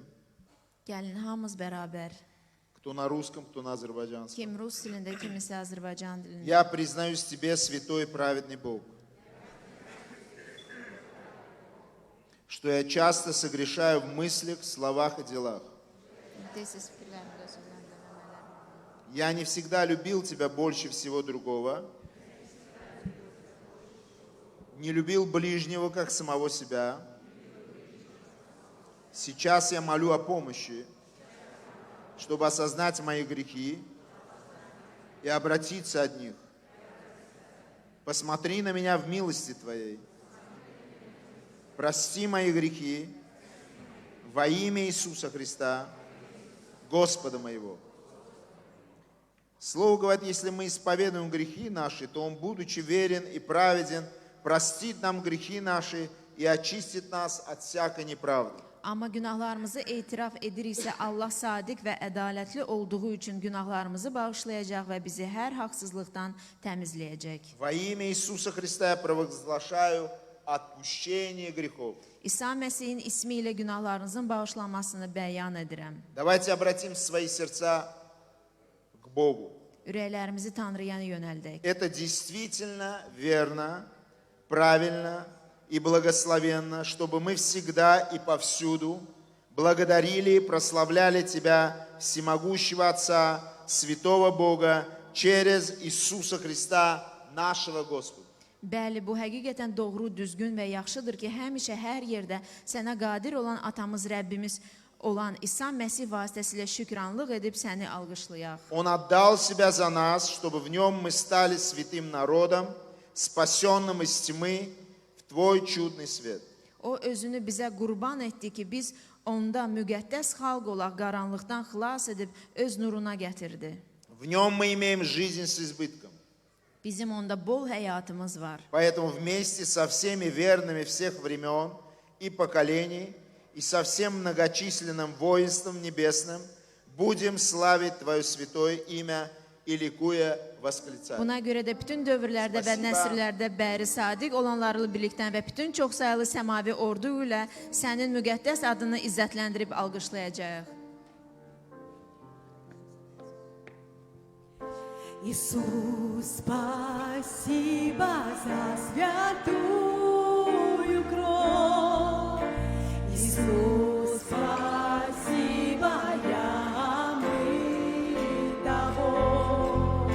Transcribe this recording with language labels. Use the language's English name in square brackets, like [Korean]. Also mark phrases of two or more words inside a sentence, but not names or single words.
[Azerbaijani] Gəlin hamımız bərabər. [Russian] Кто на русском, кто на азербайджанском. [Azerbaijani] Kim rus dilində, kimisi Azərbaycan dilində. [Russian] Я признаюсь тебе, святой и праведный Бог, что я часто согрешаю в мыслях, словах и делах. [Azerbaijani] Tez-tez fikirlərimdə, sözlərimdə və əməllərimdə. [Russian] Я не всегда любил тебя больше всего другого, не любил ближнего, как самого себя. Сейчас я молю о помощи, чтобы осознать мои грехи и обратиться от них. Посмотри на меня в милости Твоей. Прости мои грехи во имя Иисуса Христа, Господа моего. Слово говорит, если мы исповедуем грехи наши, то Он, будучи верен и праведен, простит нам грехи наши и очистит нас от всякой неправды. [Azerbaijani] Amma günahlarımızı etiraf ediriksə, Allah sadiq və ədalətli olduğu üçün günahlarımızı bağışlayacaq və bizi hər haqsızlıqdan təmizləyəcək. [Russian] Во имя Иисуса Христа я провозглашаю отпущение грехов. [Azerbaijani] İsa Məsihin ismi ilə günahlarınızın bağışlanmasını bəyan edirəm. [Russian] Давайте обратим свои сердца к Богу. [Azerbaijani] Ürəklərimizi Tanrıya yönəldək. [Russian] Это действительно верно, правильно и благословенно, чтобы мы всегда и повсюду благодарили и прославляли Тебя, всемогущего Отца, святого Бога, через Иисуса Христа, нашего Господа. [Azerbaijani] Bəli, bu həqiqətən doğru, düzgün və yaxşıdır ki, həmişə hər yerdə sənə qadir olan atamız, Rəbbimiz olan İsa Məsih vasitəsilə şükranlıq edib səni alqışlayaq. [Russian] Он отдал Себя за нас, чтобы в Нем мы стали святым народом, спасенным из тьмы в Твой чудный свет. [Azerbaijani] O özünü bizə qurban etdi ki, biz onda müqəddəs xalq olaq, qaranlıqdan xilas edib öz nuruna gətirdi. [Russian] В Нем мы имеем жизнь с избытком. [Azerbaijani] Bizim onda bol həyatımız var. [Russian] Поэтому вместе со всеми верными всех времен и поколений и со всем многочисленным воинством небесным будем славить Твое святое имя и ликуя восклицать. [Azerbaijani] Buna görə də bütün dövrlərdə və nəsrlərdə bəri sadiq olanlarla birlikdən və bütün çoxsaylı səmavi ordu ilə sənin müqəddəs adını izzətləndirib alqışlayacağıq. [Russian] Иисус, спасибо за святую кровь. Иисус, спасибо, я омыт тобой.